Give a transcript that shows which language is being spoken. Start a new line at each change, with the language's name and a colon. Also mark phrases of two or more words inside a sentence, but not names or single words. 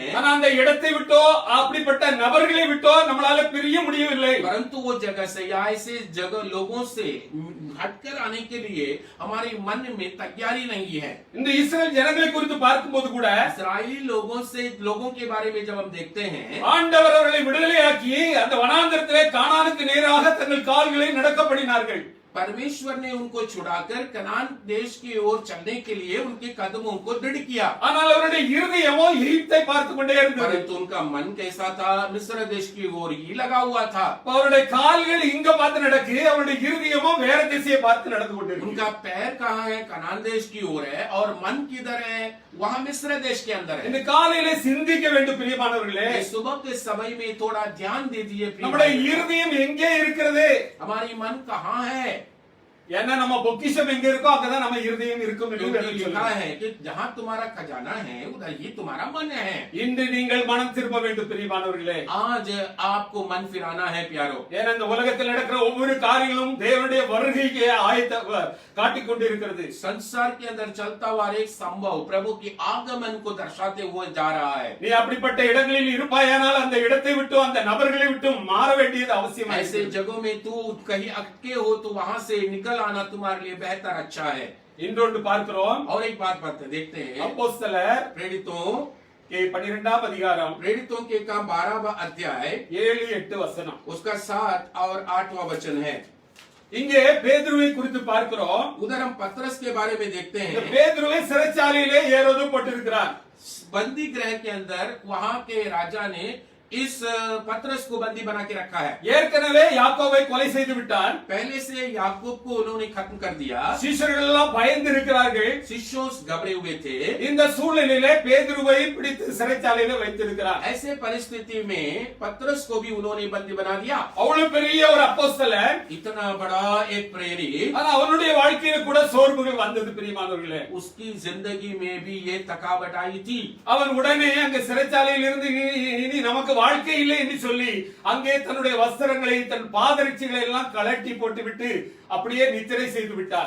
Tamil: ஆனா அந்த இடத்தை விட்டோ அப்படிப்பட்ட நபர்களை விட்டோ நம்மளால பிரிய முடியவில்லை.
Hindi: परंतु वो जगह से या ऐसे जगह लोगों से हटकर आने के लिए हमारे मन में तैयारी नहीं है।
Tamil: இந்த இஸ்ரேல் ஜனங்களை குறித்து பார்க்கும்போது கூட
Hindi: इस्राएली लोगों के बारे में जब हम देखते हैं,
Tamil: ஆண்டவர் அவர்களை விடுதலையாக்கி அந்த வனாந்தரத்திலே கானானுக்கு நேராக தங்கள் கால்களை நடக்கப்படினார்கள்.
Hindi: परमेश्वर ने उनको छुड़ाकर कनान देश की ओर चलने के लिए उनके कदमों को दृढ़ किया,
Tamil: ஆனால் அவருடைய இருதயமோ எகிப்தை பார்த்து கொண்டே இருந்தது.
Hindi: परंतु उनका मन कैसा था? मिस्र देश की ओर ही लगा हुआ था।
Tamil: அவருடைய கால்கள் இங்க பார்த்து நடக்கு, அவருடைய இருதயமோ வேற திசையை பார்த்து நடந்து கொண்டிருக்கு.
Hindi: उनका पैर कहाँ है? कनान देश की ओर है और मन किधर है? वहाँ मिस्र देश के अंदर है।
Tamil: இந்த காலையிலே சிந்திக்க வேண்டும் பிரியமானவர்களே.
Hindi: सुबह के समय में थोड़ा ध्यान दीजिए प्रिय
Tamil: நம்முடைய
Hindi: भाई।
Tamil: இருதயம் எங்கே இருக்கிறது?
Hindi: हमारी मन कहाँ है?
Tamil: ஏன்னா நம்ம பொக்கிஷம் எங்க இருக்கோ அங்கதான் நம்ம இருதயம் இருக்கும் என்று
Hindi: क्योंकि
Tamil: வேதம்
Hindi: लिखा
Tamil: சொல்லுது.
Hindi: है कि जहाँ तुम्हारा खजाना है उधर ही तुम्हारा मन है।
Tamil: இன்று நீங்கள் மனம் திரும்ப வேண்டும் பிரியமானவர்களே.
Hindi: आज आपको मन फिराना है प्यारो।
Tamil: ஏன்னா இந்த உலகத்தில் நடக்கிற ஒவ்வொரு காரியங்களும் தேவனுடைய வருகைக்கு ஆயத்த காட்டிக் கொண்டிருக்கிறது.
Hindi: संसार के अंदर चलता हुआ एक संभव प्रभु की आगमन को दर्शाते हुए जा रहा है।
Tamil: நீ அப்படிப்பட்ட இடங்களில் இருப்பாயானால் அந்த இடத்தை விட்டு அந்த நபர்களை விட்டு மாற வேண்டியது அவசியமாக
Hindi: ऐसे जगहों में तू कहीं अटके हो तो वहां से निकल आना तुम्हारे लिए बेहतर अच्छा है।
Tamil: இன்றொன்று பார்க்கிறோம்.
Hindi: और एक बात देखते हैं
Tamil: அப்போஸ்தலர்
Hindi: प्रेरितों
Tamil: 12ஆம் அதிகாரம்
Hindi: प्रेरितों के काम 12वां अध्याय
Tamil: 7-8 வசனம்.
Hindi: उसका 7 और 8वां वचन है।
Tamil: இங்கே பேதுருவை குறித்து பார்க்கிறோம்.
Hindi: उधर हम पतरस के बारे में देखते
Tamil: இந்த
Hindi: हैं।
Tamil: பேதுருவை சிறைச்சாலையிலே ஏரோது போட்டிருக்கிறார்.
Hindi: बंदी गृह के अंदर वहां के राजा ने इस पतरस को बंदी बना के रखा है।
Tamil: ஏற்கனவே யாக்கோபை கொலை செய்து விட்டார்.
Hindi: पहले से याकूब को उन्होंने खत्म कर दिया।
Tamil: சீஷர்கள் எல்லாம் பயந்து இருக்கிறார்கள்.
Hindi: शिष्यों घबरे हुए थे।
Tamil: இந்த சூழ்நிலையிலே பேதுருவை பிடித்து சிறைச்சாலையில வைத்திருக்கிறார்.
Hindi: ऐसे परिस्थिति में पतरस को भी उन्होंने बंदी बना दिया।
Tamil: அவ்வளவு பெரிய ஒரு அப்போஸ்தலன்,
Hindi: इतना बड़ा एक प्रेरित,
Tamil: ஆனா அவனுடைய வாழ்க்கையில கூட சோர்வுகள் வந்தது பிரியமானவர்களே.
Hindi: उसकी जिंदगी में भी ये थकावट आई थी।
Tamil: அவன் உடனே அங்க சிறைச்சாலையில் இருந்து இனி நமக்கு வாழ்க்கை இல்லை என்று சொல்லி அங்கே தன்னுடைய வஸ்திரங்களை தன் பாதரட்சிகளை எல்லாம் கலட்டி போட்டு விட்டு அப்படியே நித்திரை செய்து விட்டார்.